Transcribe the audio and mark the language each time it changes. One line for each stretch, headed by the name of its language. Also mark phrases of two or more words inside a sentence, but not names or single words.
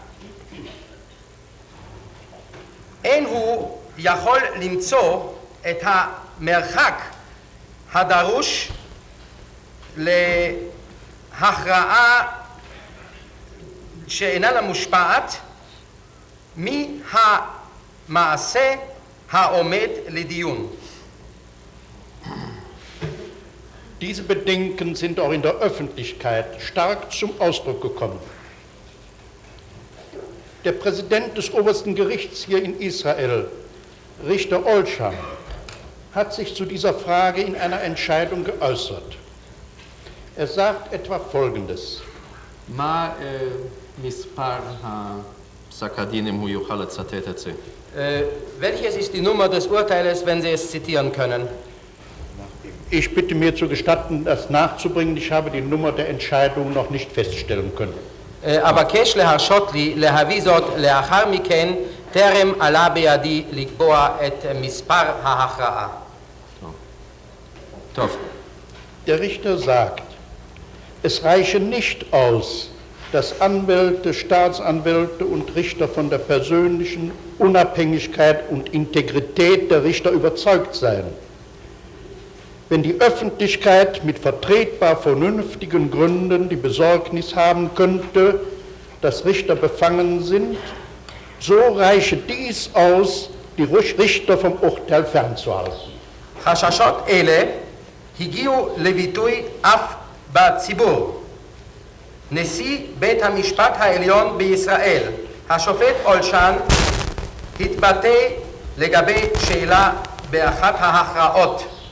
Hebrew: אין הוא יכול למצוא את המרחק הדרוש להכרעה שאיננה מושפעת מהמעשה העומד לדיון.
German: Diese Bedenken sind auch in der Öffentlichkeit stark zum Ausdruck gekommen. Der Präsident des obersten Gerichts hier in Israel, Richter Olsham, hat sich zu dieser Frage in einer Entscheidung geäußert. Er sagt etwa Folgendes.
Hebrew: מה מספר פסק הדין אם הוא יוכל לצטט את זה?
German: Welches ist die Nummer des Urteiles, wenn Sie es zitieren können? Ich bitte mir zu gestatten, das nachzubringen. Ich habe die Nummer der Entscheidung noch nicht feststellen können.
Hebrew: אבקש להרשות לי להביא זאת לאחר מכן, טרם עלה בידי לקבוע את מספר ההכרעה. טוב.
German: Der Richter sagt, es reiche nicht aus, dass Anwälte, Staatsanwälte und Richter von der persönlichen Unabhängigkeit und Integrität der Richter überzeugt seien. Wenn die Öffentlichkeit mit vertretbar vernünftigen Gründen die Besorgnis haben könnte, dass Richter befangen sind, so reiche dies aus, die Richter vom Urteil fernzuhalten.
Hebrew: חששות אלה הגיעו לביטוי אף בציבור. נשיא בית המשפט העליון בישראל, השופט אולשן, התבטא לגבי שאלה באחת ההכרעות.